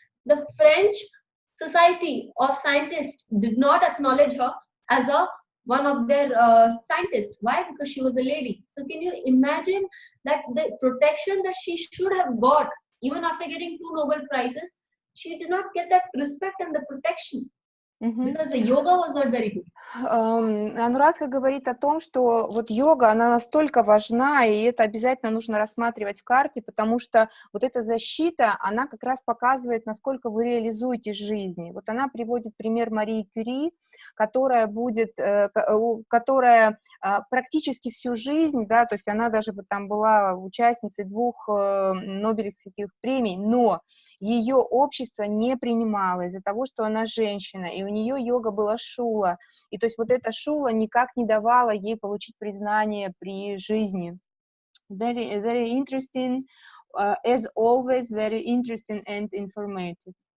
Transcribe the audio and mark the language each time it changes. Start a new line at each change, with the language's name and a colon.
English: The French Society of Scientists did not acknowledge her as one of their scientists. Why? Because she was a lady. So can you imagine that the protection that she should have got, even after getting 2 Nobel Prizes, she did not get that respect and the protection. Because the yoga was not very good.
Russian: Анурадха говорит о том, что вот йога, она настолько важна, и это обязательно нужно рассматривать в карте, потому что вот эта защита, она как раз показывает, насколько вы реализуете жизнь. Вот она приводит пример Марии Кюри, которая практически всю жизнь, да, то есть она даже там была участницей 2 Нобелевских премий, но ее общество не принимало из-за того, что она женщина, и у нее йога была шула, и то есть вот эта шула никак не давала ей получить признание при жизни.
English: Very, very interesting, as always, very interesting and informative.